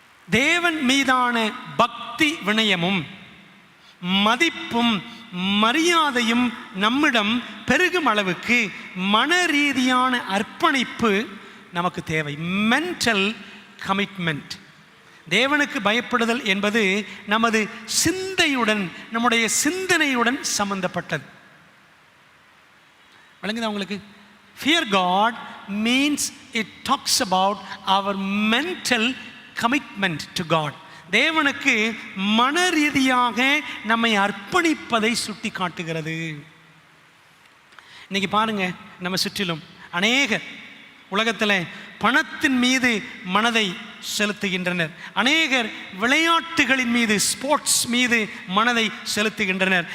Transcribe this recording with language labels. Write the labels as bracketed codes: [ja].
[ta] தேவன் மீதான பக்தி வினயமும் மதிப்பும் மரியாதையும் நம்மிடம் பெருகும் அளவுக்கு மன ரீதியான அர்ப்பணிப்பு நமக்கு தேவை. Mental commitment. தேவனுக்கு பயப்படுதல் என்பது நமது சிந்தையுடன், நம்முடைய சிந்தனையுடன் சம்பந்தப்பட்டது. விளங்குதா உங்களுக்கு? [en] Fear God means it talks about our mental commitment to God. [ta] தேவனுக்கு மன ரீதியாக நம்மை அர்ப்பணிப்பதை சுட்டி காட்டுகிறது. இன்னைக்கு பாருங்க, நம்ம சுற்றிலும் அநேகர் உலகத்தில் பணத்தின் மீது மனதை செலுத்துகின்றனர். அநேகர் விளையாட்டுகளின் மீது, ஸ்போர்ட்ஸ் மீது மனதை செலுத்துகின்றனர்.